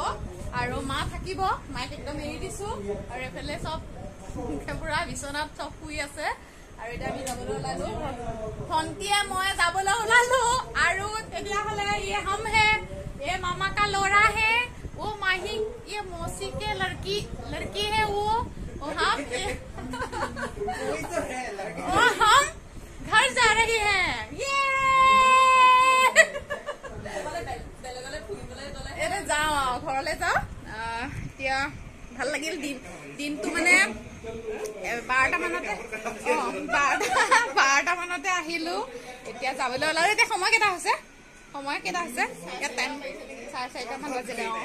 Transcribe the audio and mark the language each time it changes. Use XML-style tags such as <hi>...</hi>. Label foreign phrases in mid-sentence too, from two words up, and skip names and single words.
<as>আৰু মা থাকিব মাইক একদম এৰি দিছো আৰু এফালে চব পুৰা বিচনাত চব শুই আছে আৰু এতিয়া আমি যাবলৈ ওলালো ভণ্টিয়ে মই যাবলৈ ওলালো আৰু তেতিয়াহ'লে</as> <hi>ये हम है ये मामा का लौड़ा है वो</hi> <as>माही ये मौसी के लड़की है वो</as> <hi>हम घर जा रही है</hi> <as>যাওঁ ঘৰলৈ যাওঁ এতিয়া ভাল লাগিল দিনটো মানে 12টা মানতে আহিলো এতিয়া যাবলৈ ওলালো এতিয়া সময় কেইটা হৈছে এতিয়া টাইম 4:30 মান বাজিলে</as>